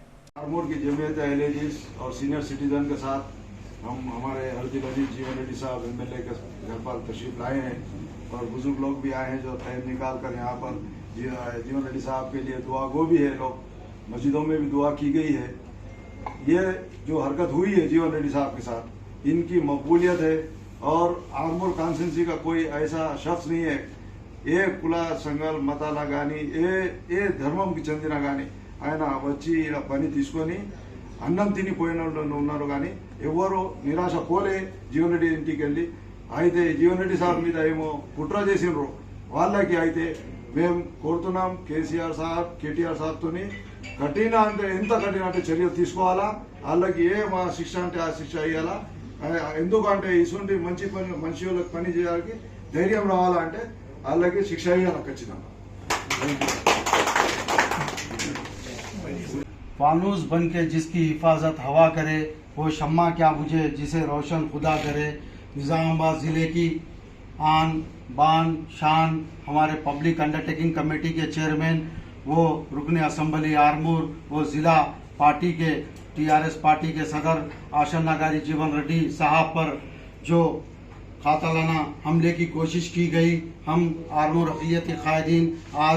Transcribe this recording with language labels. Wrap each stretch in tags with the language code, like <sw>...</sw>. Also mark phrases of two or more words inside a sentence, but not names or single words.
<ur>آرمور کی جمعیت اہل حدیث اور</ur> <en>senior citizen</en> <ur>کے ساتھ ہم ہمارے ہر دل عزیز جیون ریڈی صاحب MLA کے گھر پر تشریف لائے ہیں اور بزرگ لوگ بھی آئے ہیں جو ٹائم نکال کر یہاں پر جیون ریڈی صاحب کے لیے دعا گو بھی ہے، لوگ مسجدوں میں بھی دعا کی گئی ہے۔ یہ جو حرکت ہوئی ہے جیون ریڈی صاحب کے ساتھ ان کی مقبولیت ہے اور آرمور کانسٹیچوئنسی کا کوئی ایسا شخص نہیں ہے</ur> <te>ఏ కుల సంఘాల మతాల కానీ ఏ ధర్మంకి చెందిన కానీ ఆయన వచ్చి ఇలా పని తీసుకొని అన్నం తినిపోయిన వాళ్ళు ఉన్నారు కానీ ఎవరు నిరాశ పోలే జీవన్ రెడ్డి ఇంటికి వెళ్ళి అయితే జీవన్ రెడ్డి సార్ మీద ఏమో కుట్ర చేసినారు వాళ్ళకి అయితే మేము కోరుతున్నాం కేసీఆర్ సాబ్ కేటీఆర్ సాబ్తోని కఠిన అంటే ఎంత కఠిన అంటే చర్యలు తీసుకోవాలా వాళ్ళకి ఏ మా శిక్ష అంటే ఆ శిక్ష వేయాలా ఎందుకంటే ఇటువంటి మంచి పని మనిషి వాళ్ళకి పని చేయడానికి ధైర్యం రావాలా అంటే అలాగే శిక్ష వేయాలి ఖచ్చితంగా।</te> <ur>فانوس بن کے جس کی حفاظت ہوا کرے وہ شمع کیا بجھے جسے روشن خدا کرے. نظام آباد ضلعے کی آن بان شان ہمارے</ur> <en>public undertaking committee</en> <ur>کے چیئرمین، وہ رکن اسمبلی آرمور، وہ ضلع پارٹی کے TRS پارٹی کے صدر آشن نگاری جیون ریڈی صاحب پر جو قاتلانہ حملے کی کوشش کی گئی، ہم آرمور اقلیتی قائدین آج</ur>